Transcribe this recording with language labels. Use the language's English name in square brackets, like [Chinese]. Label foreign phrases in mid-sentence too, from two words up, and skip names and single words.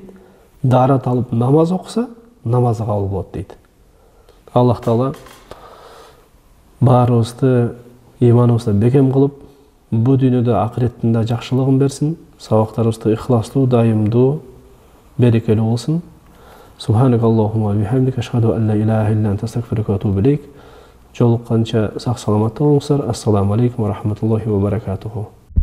[Kyrgyz] Даарат алып намаз окуса, намазы кабыл болот дейт. Аллах Таала баарыбызды иманыбызды бекем кылып, бу дүйнөдө акыреттин да жакшылыгын берсин. Сабактарыбызды ихластуу, дайымдуу, берекелүү болсун. [Arabic] سبحانك اللهم وبحمدك أشهد أن لا إله إلا أنت أستغفرك وأتوب إليك. [Kyrgyz] Жолукканча сак саламатта болуңуздар. [Arabic] السلام عليكم ورحمة الله وبركاته.